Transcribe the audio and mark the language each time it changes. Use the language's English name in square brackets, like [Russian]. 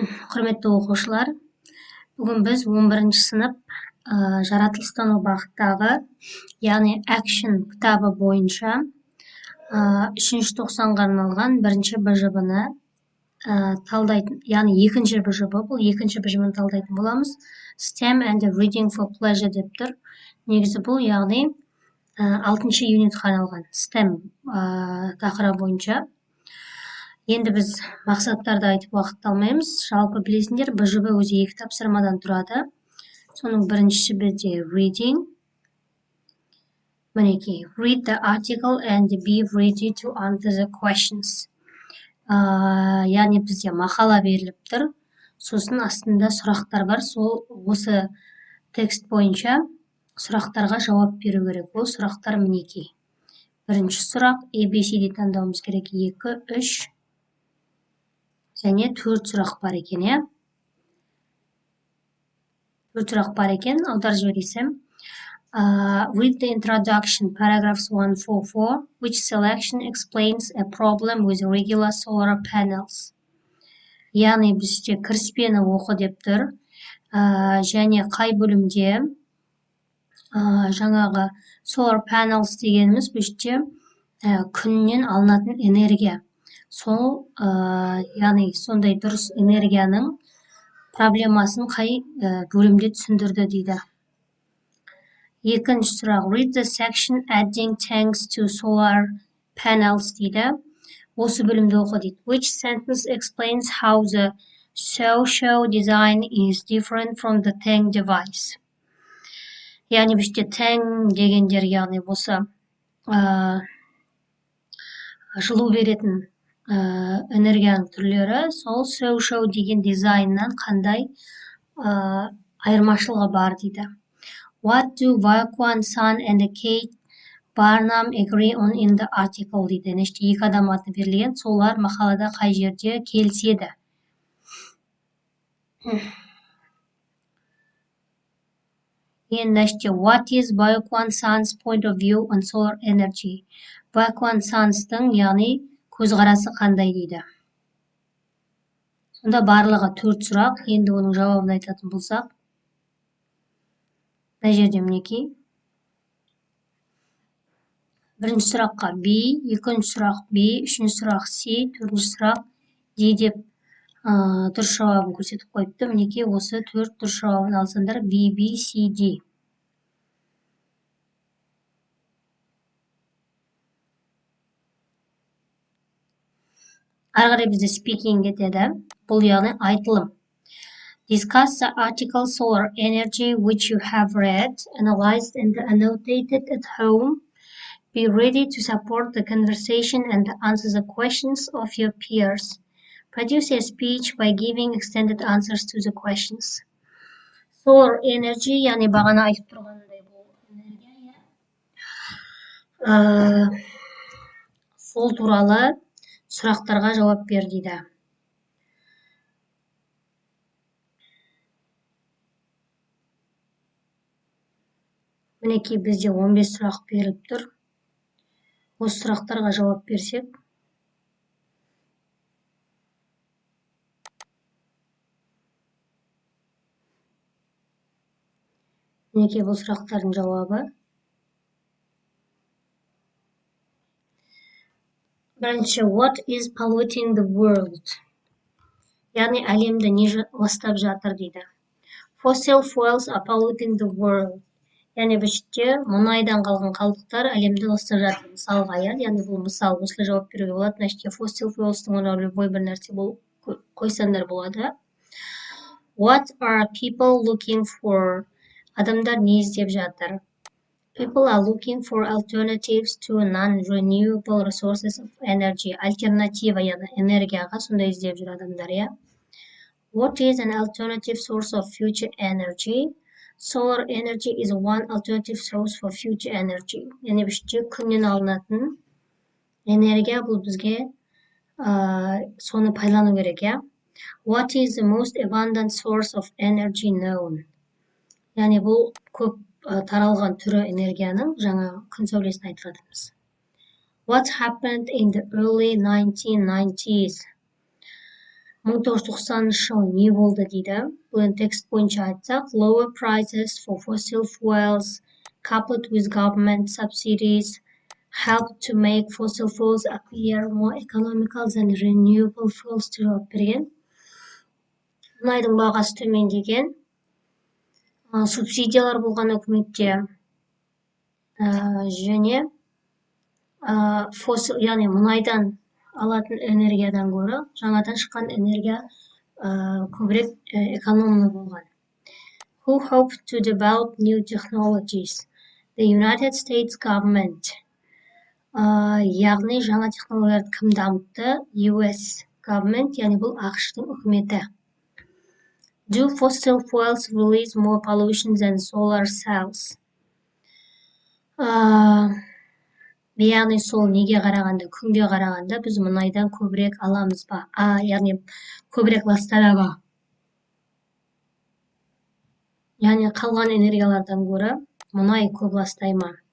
[Kazakh] Құрметті оқушылар, бүгін біз 11-ші сынып жаратылыстану бағыттағы, яғни Action кітабы бойынша 3-ші тоқсанға арналған 1-ші БЖБ-ні талдайтын, яғни 2-ші БЖБ, бұл 2-ші БЖБ-ні талдайтын боламыз. [English] STEM and Reading for Pleasure [Kazakh] деп тұр. Негізі бұл, яғни 6-ші юнитқа арналған STEM тақырыбы бойынша. Енді біз мақсаттарды айтып уақыт алмаймыз. Жалпы білесіңдер, БЖБ өзі 2 тапсырмадан тұрады. Соның біріншісі бізде reading. [English] Мінекей, read the article and be ready to answer the questions. [Kazakh] Яғни бізде мақала беріліп тұр. Сосын астында сұрақтар бар. Осы текст бойынша сұрақтарға жауап беру керек. Ол сұрақтар мінекей. Бірінші сұрақ ABCD таңдауымыз керек. 2, 3 және 4 сұрақ бар екен, е? 4 сұрақ бар екен, аудар жібересем. [English] Read the introduction, paragraphs 144, which selection explains a problem with regular solar panels. [Kazakh] Яғни бізде кіріспені оқы деп тұр. Және қай бөлімде жаңағы solar panels дегеніміз бізде күннен алынатын энергия. Сол, яғни сондай дұрыс энергияның проблемасын қай бөлімде түсіндірді дейді. Екінші сұрақ. [English] Read the section adding tanks to solar panels дейді. [Kazakh] Осы бөлімді оқы дейді. [English] Which sentence explains how the so-so design is different from the tank device? [Kazakh] Яғни бізде tank дегендер, яғни осы жылу беретін энергияның түрлері, сол so-so деген дизайннан қандай айырмашылығы бар дейді. [English] What do Vakuan, Sun and Kate Barnum agree on in the article дейді. [Kazakh] Неште 2 адам аты берілген, солар мақалада қай жерде келіседі. [English] Неште what is Vakuan, Sun's point of view on solar energy? [Kazakh] Vakuan, Sun'стың, яғни көзқарасы қандай дейді. Сонда барлығы 4 сұрақ. Енді оның жауабын айтатын болсақ. Мына жерде мінекей. Бірінші сұраққа B, екінші сұрақ B, үшінші сұрақ C, төртінші сұрақ D деп дұрыс жауабын көрсетіп қойыпты. Мінекей осы 4 дұрыс жауабын алсаңдар B, B, C, D. Арғарай бізде speaking етеді. Бұл яғни айтылым. [English] Discuss the article solar energy which you have read, analyzed and annotated at home. Be ready to support the conversation and answer the questions of your peers. Produce a speech by giving extended answers to the questions. [Kazakh] Solar energy, яғни бағана айтып тұрғандай бұл энергия. Сол туралы сұрақтарға жауап бер дейді. Мінекей бізде 15 сұрақ беріліп тұр. Осы сұрақтарға жауап берсек. Мінекей бұл сұрақтардың жауабы. [English] Бірінші, what is polluting the world? [Kazakh] Яғни әлемді не ластап жатыр дейді. [English] Fossil fuels are polluting the world. [Kazakh] Яғни бізде мұнайдан қалған қалдықтар әлемді ластап жатыр. Мысалға, яғни бұл мысал, осылай жауап беруге болады. Значит, fossil fuels'тың орнына любой бір нәрсе қойсаңдар болады. [English] What are people looking for? [Kazakh] Адамдар не іздеп жатыр? [English] People are looking for alternatives to non-renewable resources of energy. [Kazakh] Альтернатива, яғни энергияға сондай іздеп жүр адамдар, я. [English] What is an alternative source of future energy? Solar energy is one alternative source for future energy. [Kazakh] Яғни бізде күннен алынатын энергия, бұл бізге соны пайдалану керек, я. [English] What is the most abundant source of energy known? [Kazakh] Яғни бұл көп таралған түрі энергияның жаңа күн сәулесін айтып жатырмыз. [English] What happened in the early 1990s? [Kazakh] 1990 жыл не болды дейді. Бұл текст бойынша айтсақ, [English] lower prices for fossil fuels coupled with government subsidies help to make fossil fuels appear more economical than renewable fuels [Kazakh] деп жауап берген. Мұнайдың бағасы төмендеген, субсидиялар болған үкіметте және яғни мұнайдан алатын энергиядан гөрі жаңадан шыққан энергия көбірек экономны болған. [English] Who hope to develop new technologies? The United States government. [Kazakh] Яғни жаңа технологияларды кім дамытты? US government, яғни бұл ақш-тың үкіметі. [English] Do fossil fuels release more pollution than solar cells? [Kazakh] Яғни сол неге қарағанда, күнге қарағанда біз мұнайдан көбірек аламыз ба? Яғни көбірек ластады ба? Яғни қалған энергиялардан гөрі мұнай көп ластай ма?